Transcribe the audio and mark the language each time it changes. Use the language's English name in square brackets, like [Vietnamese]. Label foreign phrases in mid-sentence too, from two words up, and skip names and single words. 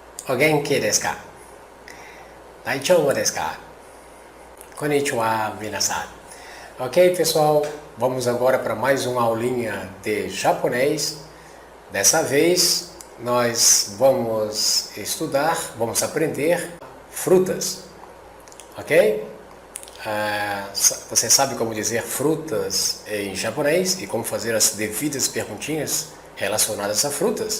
[Japanese] お元気ですか? 大丈夫ですか? こんにちは、皆さん. [Portuguese] Ok, pessoal? Vamos agora para mais uma aulinha de japonês. Dessa vez, nós vamos estudar, vamos aprender frutas. Ok? Você sabe como dizer frutas em japonês e como fazer as devidas perguntinhas relacionadas a frutas?